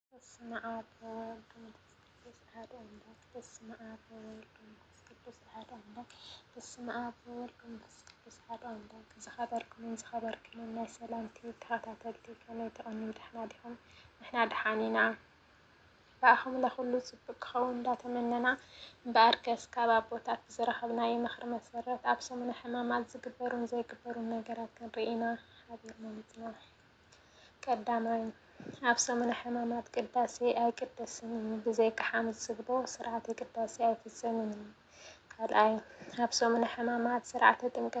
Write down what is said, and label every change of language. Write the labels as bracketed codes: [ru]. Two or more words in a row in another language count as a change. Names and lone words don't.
[gez] በስመ አብ ወወልድ ወመንፈስ ቅዱስ አሐዱ አምላክ። በስመ አብ ወወልድ ወመንፈስ ቅዱስ አሐዱ አምላክ። በስመ አብ ወወልድ ወመንፈስ ቅዱስ አሐዱ አምላክ። [ti] ዝኸበርክምን ናይ ሰላምቲ ተኸታተልቲ ከመይ ተቐኒም ደሕና ዲኹም? ንሕና ደሓን ኢና። በኣኹም ለኹሉ ፅቡቅ ክኸውን እንዳተመነና እምበኣር ከስ ካብ ኣቦታት ብዝረኸብናዮ ምኽሪ መሰረት ኣብ ሰሙነ ሕማማት ዝግበሩን ዘይግበሩን ነገራት ክንርኢ ኢና ሓቢርና መፂና። ቀዳማይ ኣብ ሰሙነ ሕማማት ቅዳሴ ኣይቅደስን እዩ። ብዘይካ ሓሙስ ዝግቦ ስርዓተ ቅዳሴ ኣይፍፀምን እዩ። ካልኣይ ኣብ ሰሙነ ሕማማት ስርዓተ ጥምቀት